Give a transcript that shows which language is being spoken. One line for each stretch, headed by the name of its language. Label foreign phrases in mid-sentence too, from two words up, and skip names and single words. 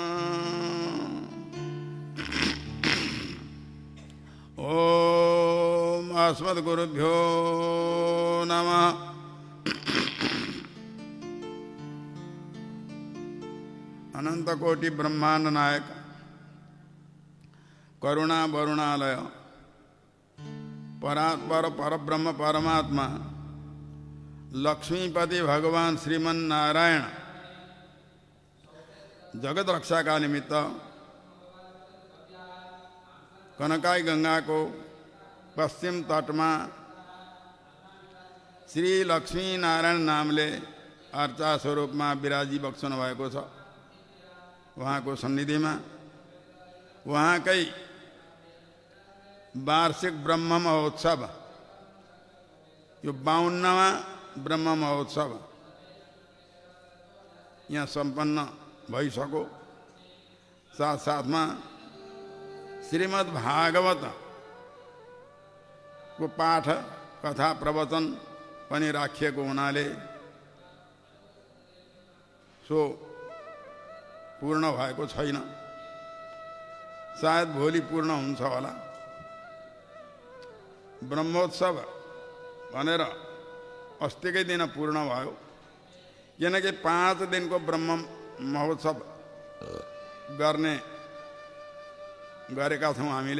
Sanskrit: ॐ अस्मद्गुरुभ्यो नमः। अनंत कोटि ब्रह्मांड नायक करुणा वरुणालय परात्पर परब्रह्म परमात्मा लक्ष्मीपति भगवान श्रीमन नारायण
Nepali: जगत रक्षा का निमित्त कनकाई गंगा को पश्चिम तट में श्री लक्ष्मी नारायण नामले अर्चा स्वरूप में बिराजी बक्सनु भएको छ। वहाँ को सन्निधि में वहाँ कई वार्षिक ब्रह्म महोत्सव यो 52वां ब्रह्म महोत्सव यहाँ संपन्न भइसक्यो। साथ साथ में श्रीमद् भागवत को पाठ कथा प्रवचन पनि राखिएको हुनाले सो पूर्ण भएको छैन। सायद भोलि पूर्ण हुन्छ होला। ब्रह्मोत्सव भनेर अस्तिकै दिन पूर्ण भयो, किनकि 5 दिनको ब्रह्म महोत्सव गरेका छौँ हामीले।